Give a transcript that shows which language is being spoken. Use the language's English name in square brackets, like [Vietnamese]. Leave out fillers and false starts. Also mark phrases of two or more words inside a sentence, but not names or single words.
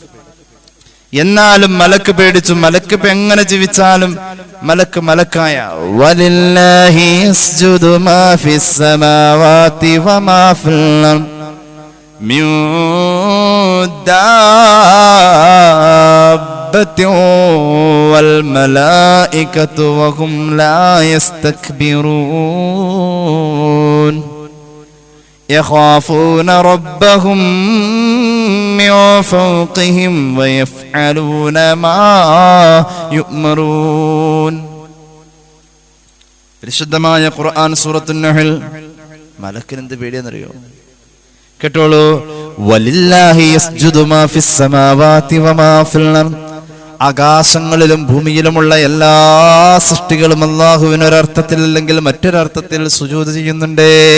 [Malayalam] മലക്ക് ഇപ്പൊ എങ്ങനെ ജീവിച്ചാലും മലക്കായ [Arabic] ولله يسجد ما في السماوات وما في الأرض من دابة والملائكة وهم لا يستكبرون. يخافون ربهم من فوقهم ويفعلون ما يؤمرون. [Malayalam] പരിശുദ്ധമായ ഖുർആൻ സൂറത്തുൻ നഹൽ. മലക്കിന് എന്ത് പേടിയാണെന്നറിയോ? കേട്ടോളൂ. [Arabic] ولله يسجد ما في السماوات وما في الأرض. [Malayalam] ആകാശങ്ങളിലും ഭൂമിയിലുമുള്ള എല്ലാ സൃഷ്ടികളും അല്ലാഹുവിന് ഒരർത്ഥത്തിൽ അല്ലെങ്കിൽ മറ്റൊരർത്ഥത്തിൽ സുജൂദ് ചെയ്യുന്നുണ്ട്.